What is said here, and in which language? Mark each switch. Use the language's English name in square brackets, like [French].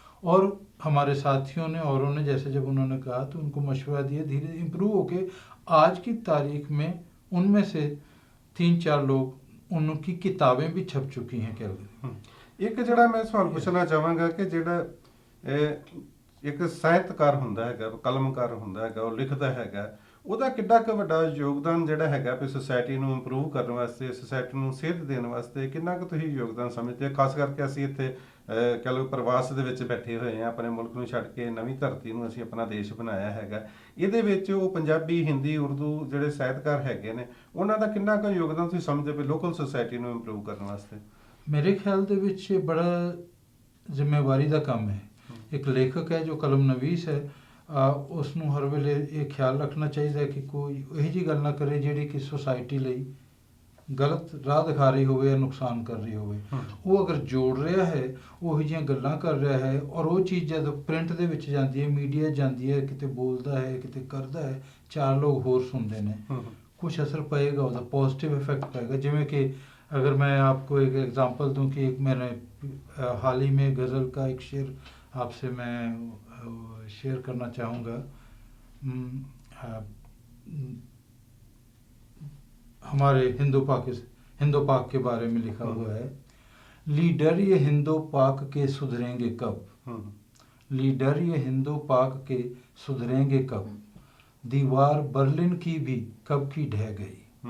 [Hindi] और हमारे साथियों ने, औरों ने, जैसे जब उन्होंने कहा तो उनको मशवरा दिया, धीरे इम्प्रूव होके आज की तारीख में उनमें से 3-4 लोग, उनकी किताबें भी छप चुकी हैं कैलगरी। [Punjabi] एक जड़ा मैं सवाल पूछना चाहांगा कि जड़ा ਇੱਕ ਸਾਹਿਤਕਾਰ ਹੁੰਦਾ ਹੈਗਾ, ਕਲਮਕਾਰ ਹੁੰਦਾ ਹੈਗਾ, ਉਹ ਲਿਖਦਾ ਹੈਗਾ, ਉਹਦਾ ਕਿੱਡਾ ਕੁ ਵੱਡਾ ਯੋਗਦਾਨ ਜਿਹੜਾ ਹੈਗਾ ਵੀ ਸੁਸਾਇਟੀ ਨੂੰ ਇੰਪਰੂਵ ਕਰਨ ਵਾਸਤੇ, ਸੁਸਾਇਟੀ ਨੂੰ ਸੇਧ ਦੇਣ ਵਾਸਤੇ ਕਿੰਨਾ ਕੁ ਤੁਸੀਂ ਯੋਗਦਾਨ ਸਮਝਦੇ ਹੋ? ਖਾਸ ਕਰਕੇ ਅਸੀਂ ਇੱਥੇ ਕਹਿ ਲਓ ਪ੍ਰਵਾਸ ਦੇ ਵਿੱਚ ਬੈਠੇ ਹੋਏ ਹਾਂ, ਆਪਣੇ ਮੁਲਕ ਨੂੰ ਛੱਡ ਕੇ ਨਵੀਂ ਧਰਤੀ ਨੂੰ ਅਸੀਂ ਆਪਣਾ ਦੇਸ਼ ਬਣਾਇਆ ਹੈਗਾ, ਇਹਦੇ ਵਿੱਚ ਉਹ ਪੰਜਾਬੀ, ਹਿੰਦੀ, ਉਰਦੂ ਜਿਹੜੇ ਸਾਹਿਤਕਾਰ ਹੈਗੇ ਨੇ, ਉਹਨਾਂ ਦਾ ਕਿੰਨਾ ਕੁ ਯੋਗਦਾਨ ਤੁਸੀਂ ਸਮਝਦੇ ਹੋ ਲੋਕਲ ਸੁਸਾਇਟੀ ਨੂੰ ਇੰਪਰੂਵ ਕਰਨ ਵਾਸਤੇ? ਮੇਰੇ ਖਿਆਲ ਦੇ ਵਿੱਚ ਇਹ ਬੜਾ ਜ਼ਿੰਮੇਵਾਰੀ ਦਾ ਕੰਮ ਹੈ। ਇੱਕ ਲੇਖਕ ਹੈ ਜੋ ਕਲਮ ਨਵੀਸ ਹੈ, ਉਸ ਨੂੰ ਹਰ ਵੇਲੇ ਇਹ ਖਿਆਲ ਰੱਖਣਾ ਚਾਹੀਦਾ ਹੈ ਕਿ ਕੋਈ ਇਹੋ ਜਿਹੀ ਗੱਲ ਨਾ ਕਰੇ ਜਿਹੜੀ ਕਿ ਸੁਸਾਇਟੀ ਲਈ ਗਲਤ ਰਾਹ ਦਿਖਾ ਰਹੀ ਹੋਵੇ ਜਾਂ ਨੁਕਸਾਨ ਕਰ ਰਹੀ ਹੋਵੇ। ਉਹ ਅਗਰ ਜੋੜ ਰਿਹਾ ਹੈ, ਉਹੋ ਜਿਹੀਆਂ ਗੱਲਾਂ ਕਰ ਰਿਹਾ ਹੈ, ਔਰ ਉਹ ਚੀਜ਼ ਜਦੋਂ ਪ੍ਰਿੰਟ ਦੇ ਵਿੱਚ ਜਾਂਦੀ ਹੈ, ਮੀਡੀਆ ਜਾਂਦੀ ਹੈ, ਕਿਤੇ ਬੋਲਦਾ ਹੈ, ਕਿਤੇ ਕਰਦਾ ਹੈ, 4 ਲੋਕ ਹੋਰ ਸੁਣਦੇ ਨੇ, ਕੁਛ ਅਸਰ ਪਏਗਾ, ਉਹਦਾ ਪॉजिटिव [Hindi] इफेक्ट पड़ेगा। जिमें कि अगर मैं आपको एक एग्जांपल दूं कि एक मैंने हाल ही में गज़ल का एक शेर आपसे मैं शेयर करना चाहूँगा। हमारे हिंदू पाक के बारे में लिखा हुआ है, लीडर ये हिंदू पाक के सुधरेंगे कब, लीडर ये हिंदू पाक के सुधरेंगे कब, दीवार बर्लिन की भी कब की ढह गई।